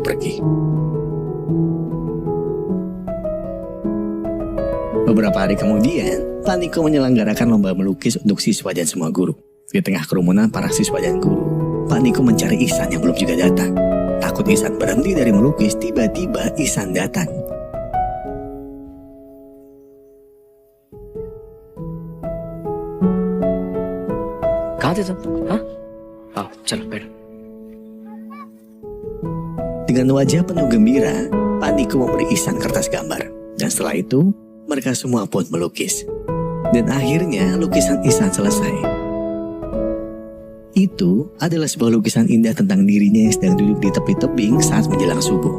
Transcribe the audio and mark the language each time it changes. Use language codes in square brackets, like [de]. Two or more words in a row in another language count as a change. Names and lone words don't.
[id] Setelah itu berlalu pergi. Beberapa hari kemudian, Pak Niko menyelenggarakan lomba melukis untuk siswa dan semua guru. Di tengah kerumunan para siswa dan guru, Pak Niko mencari Ihsan yang belum juga datang. Takut Ihsan berhenti dari melukis, tiba-tiba Ihsan datang. [hi] कहाँ थे तुम? हाँ? आओ, चलो बैठो. [id] Dengan wajah penuh gembira, Pak Niko memberi Ihsan kertas gambar. Dan setelah itu, mereka semua pun melukis. Dan akhirnya lukisan Ihsan selesai. Itu adalah sebuah lukisan indah tentang dirinya yang sedang duduk di tepi tebing saat menjelang subuh.